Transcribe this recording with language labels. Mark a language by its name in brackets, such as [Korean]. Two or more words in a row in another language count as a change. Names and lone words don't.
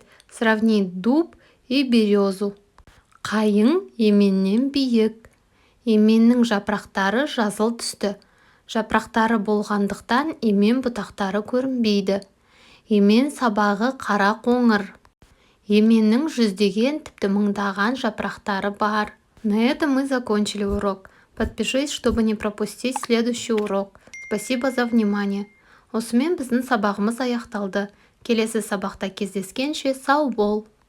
[Russian] Сравни дуб и березу. [Kazakh] Қайың еменнен биік. Еменнің жапырақтары жасыл түсті. Жапырақтары болғандықтан емен бұтақтары көрінбейді. Емен сабағы қара қоңыр. Еменнің жүздеген, тіпті мыңдаған жапырақтары бар. [Russian] На этом мы закончили урок. Подпишись, чтобы не пропустить следующий урок. Спасибо за внимание. [Kazakh] Осымен біздің сабағымыз аяқталды. Келесі сабақта кездескенше сау бол.